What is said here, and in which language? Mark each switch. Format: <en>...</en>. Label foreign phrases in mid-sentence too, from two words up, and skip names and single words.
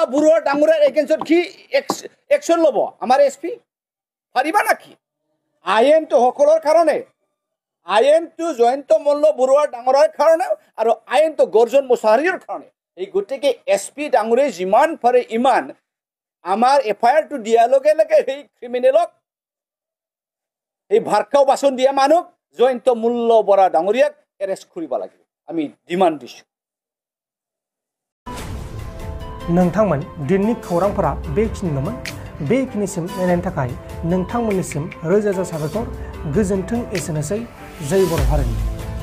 <as>বৰুৱাৰ ডাঙৰীয়াৰ এগেইনষ্টত কি একশ্যন ল'ব আমাৰ এছপি পাৰিবা নাকি আইনটো সকলৰ কাৰণে আইনটো জয়ন্ত মোল্লা বৰুৱাৰ ডাঙৰীয়াৰ কাৰণে আৰু আইনটো গৰ্জন মোছাহাৰীৰ কাৰণে এই গতিকে এছপি ডাঙৰীয়াই যিমান পাৰে ইমান আমাৰ FIR টো দিয়া লগে লগে এই ক্ৰিমিনেলক এই ভাৰকাও বাচন দিয়া মানুহ জয়ন্ত মূল্য বৰা ডাঙৰীয়াক এৰেষ্ট কৰিব লাগিব আমি ডিমান্ড দিছো</as> <brx>नोंथांमोन दिननि खौरांफोरा बेखिनिल'मोन बेखिनिसिम नायनायनि थाखाय नोंथांमोननिसिम रोजा रोजा साबायखर गोजोन्थों एसेनोसै जय बर' हारिनि</brx>